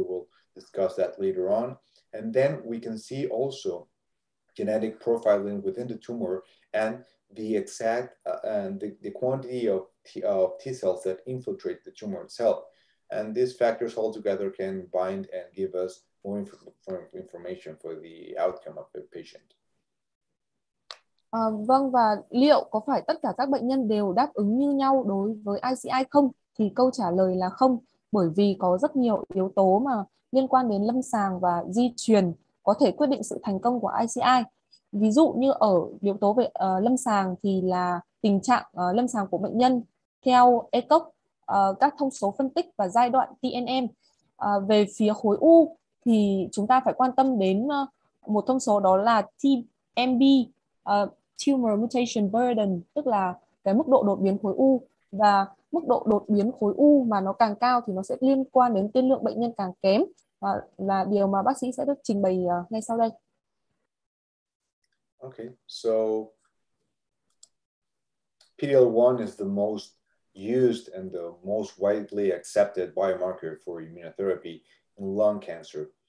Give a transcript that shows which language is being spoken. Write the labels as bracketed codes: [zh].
[en] We will discuss that later on. And then we can see also genetic profiling within the tumor and the exact and the quantity of T cells that infiltrate the tumor itself. And these factors all together can bind and give us more information for the outcome of the patient. [vi] Vâng, và liệu có phải tất cả các bệnh nhân đều đáp ứng như nhau đối với ICI không? Thì câu trả lời là không, bởi vì có rất nhiều yếu tố mà liên quan đến lâm sàng và di truyền có thể quyết định sự thành công của ICI. Ví dụ như ở yếu tố về lâm sàng thì là tình trạng lâm sàng của bệnh nhân theo ECOG, các thông số phân tích và giai đoạn TNM. Về phía khối U thì chúng ta phải quan tâm đến một thông số, đó là TMB, Tumor Mutation Burden, tức là cái mức độ đột biến khối U, và mức độ đột biến khối U mà nó càng cao thì nó sẽ liên quan đến tiên lượng bệnh nhân càng kém, và là điều mà bác sĩ sẽ được trình bày ngay sau đây. [en] Okay, so PD-L1 is the most used and the most widely accepted biomarker for immunotherapy in lung cancer.